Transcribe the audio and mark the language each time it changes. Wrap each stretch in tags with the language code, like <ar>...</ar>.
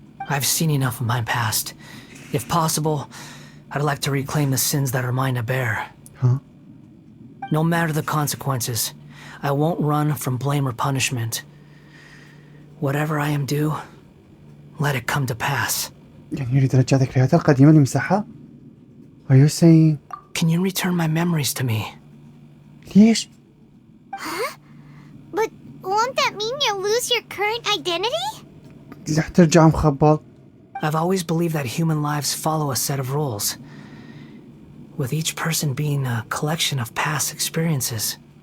<en>I've seen enough of my past. If possible, I'd like to reclaim the sins that are mine to bear. Huh? No matter the consequences, I won't run from blame or punishment. Whatever I am due, let it come to pass.</en> <ar>يعني يريد رجع ذكرياته القديمة اللي مسحها.</ar> <en>Are you saying? Can you return my memories to me?</en> <ar>ليش؟ Huh?</ar> <en>But won't that mean you'll lose your current identity?</en> <ar>رح ترجع مخبط.</ar> <en>I've always believed that human lives follow a set of rules, with each person being a collection of past experiences.</en>